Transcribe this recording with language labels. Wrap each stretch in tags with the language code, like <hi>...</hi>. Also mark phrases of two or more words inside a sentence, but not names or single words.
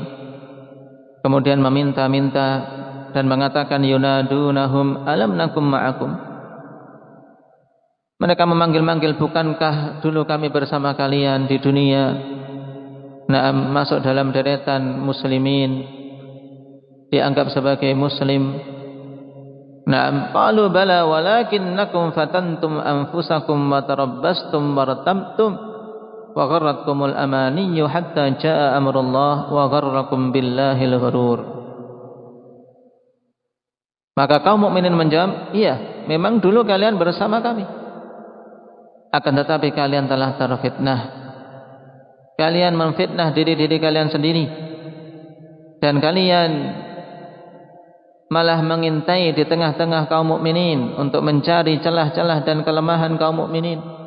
<id>Kemudian meminta-minta dan mengatakan</id> <ar>ينادونهم ألم نكن معكم.</ar> <id>Mereka memanggil-manggil, bukankah dulu kami bersama kalian di dunia? Naam, masuk dalam deretan muslimin, dianggap sebagai muslim.</id> <ar>نعم قالوا بلى ولكنكم فتنتم أنفسكم وتربصتم وارتبتم وغرتكم الأماني حتى جاء أمر الله وغركم بالله الغرور.</ar> <id>Maka kaum mukminin menjawab, iya, memang dulu kalian bersama kami. Akan tetapi kalian telah terfitnah. Kalian memfitnah diri-diri kalian sendiri. Dan kalian malah mengintai di tengah-tengah kaum mukminin untuk mencari celah-celah dan kelemahan kaum mukminin.</id>